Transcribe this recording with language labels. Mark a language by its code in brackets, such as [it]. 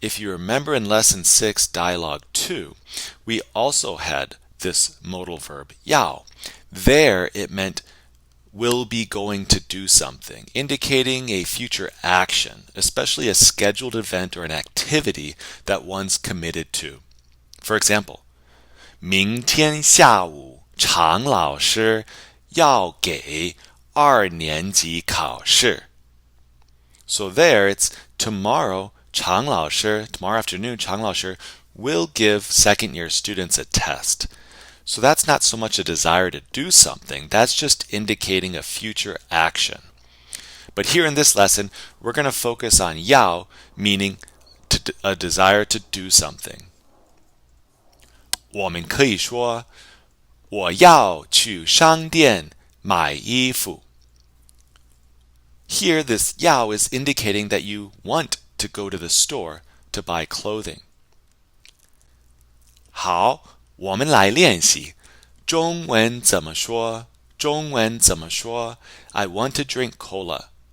[en] If you remember in Lesson 6, Dialogue 2, we also had this modal verb 要. There it meant will be going to do something, indicating a future action, especially a scheduled event or an activity that one's committed to. For example, [zh] 明天下午常老师要给2年级考试. [en] So there it's tomorrow, 常老师, tomorrow afternoon, 常老师 will give second year students a test. So that's not so much a desire to do something, that's just indicating a future action. But here in this lesson, we're going to focus on 要, meaning a desire to do something. [zh] 我们可以说我要去商店买衣服. [en] Here, this 要 is indicating that you want to go to the store to buy clothing. [zh] 好,我们来练习中文怎么说中文怎么说 [en] I want to drink cola.